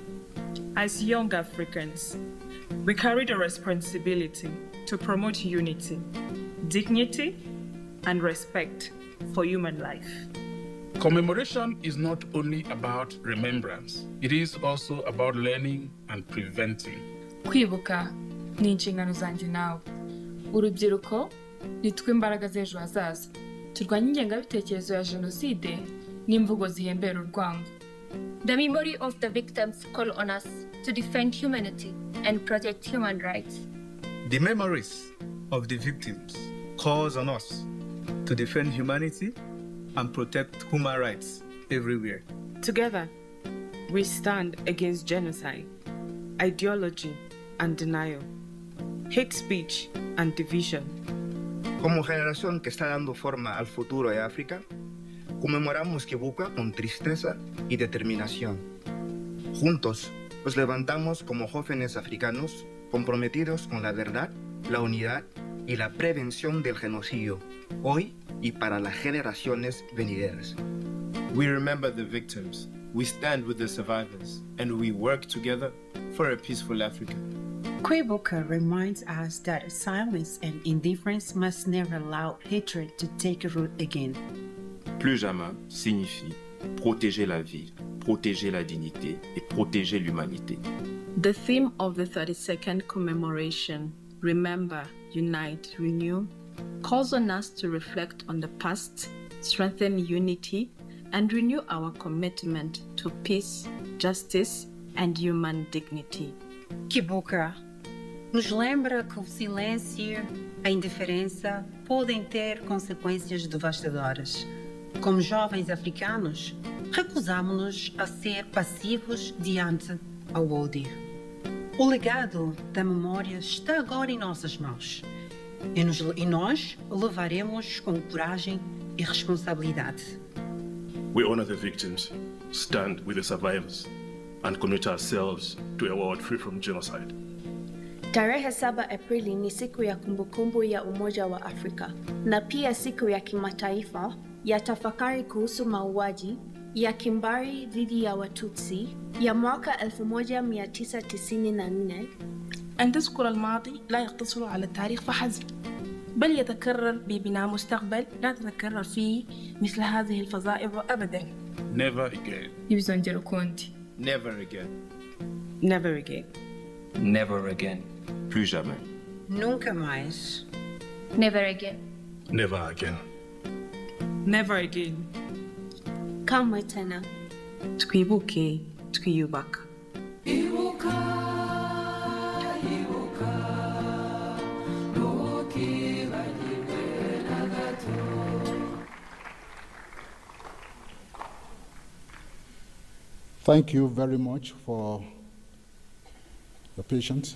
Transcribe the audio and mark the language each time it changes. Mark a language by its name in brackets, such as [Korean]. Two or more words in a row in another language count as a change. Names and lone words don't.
[English] As young Africans, we carry the responsibility to promote unity, dignity, and respect for human life. Commemoration is not only about remembrance, it is also about learning and preventing. [Kinyarwanda] Kwibuka ni inshingano zanjye nawe. Urubyiruko nitwe imbaraga z'ejo hazaza. Turwanye ingengabitekerezo ya jenoside n'imvugo zihembera urwango. [English] The memory of the victims call on us to defend humanity and protect human rights. The memories of the victims calls on us to defend humanity and protect human rights everywhere. Together, we stand against genocide, ideology and denial, hate speech and division. [Spanish] Como generación que está dando forma al futuro de África, conmemoramos Kibuka con tristeza y determinación. Juntos, nos levantamos como jóvenes africanos comprometidos con la verdad, la unidad y la prevención del genocidio, hoy y para las generaciones venideras. We remember the victims, we stand with the survivors, and we work together for a peaceful Africa. Kwibuka reminds us that silence and indifference must never allow hatred to take root again. [French] Plus jamais signifie protéger la vie, protéger la dignité et protéger l'humanité. [English] The theme of the 32nd commemoration, Remember, Unite, Renew, calls on us to reflect on the past, strengthen unity, and renew our commitment to peace, justice, and human dignity. [Portuguese] Kibuka nos lembra que o silêncio, a indiferença podem ter consequências devastadoras. Como jovens africanos, recusamos-nos a ser passivos diante ao ódio. O legado da memória está agora em nossas mãos e nós o levaremos com coragem e responsabilidade. We honor the victims, stand with the survivors, and commit ourselves to a world free from genocide. [Swahili] Tarehe 7 Aprili ni siku ya kumbukumbu ya Umoja wa Afrika na pia siku ya kimataifa ya tafakari kuhusu mauaji ya kimbari dhidi ya Watutsi ya mwaka 1994. [Arabic] أن تذكر الماضي لا يقتصر على التاريخ فحسب، بل يتكرر ببناء مستقبل لا تتكرر فيه مثل هذه الفظائع أبدا. [English] Never again. [Kinyarwanda] Ntibizongera ukundi. [English] Never again. Never again. Never again. [French] Plus jamais. [Portuguese] Nunca mais. [English] Never again. Never again. Never again. [Swahili] Kamwe tena. [Kinyarwanda] Twibuke, twiyubaka. [English] Thank you very much for your patience.